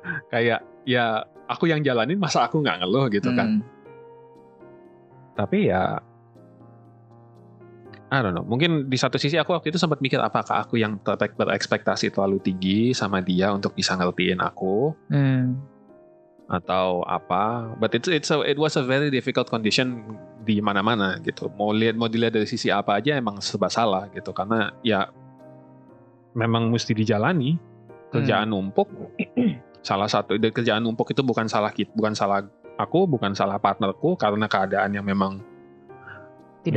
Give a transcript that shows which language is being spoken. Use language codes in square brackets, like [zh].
[id] Kayak ya aku yang jalanin, masa aku nggak ngeluh gitu kan? Tapi ya [en] I don't know, [id] mungkin di satu sisi aku waktu itu sempat mikir apakah aku yang berekspektasi terlalu tinggi sama dia untuk bisa ngertiin aku atau apa. [en] But it was a very difficult condition [id] di mana-mana gitu. Mau dilihat dari sisi apa aja emang serba salah gitu, karena ya memang mesti dijalani kerjaan numpuk. Salah satu kerjaan numpuk itu bukan salah aku, bukan salah partnerku, karena keadaan yang memang Tidak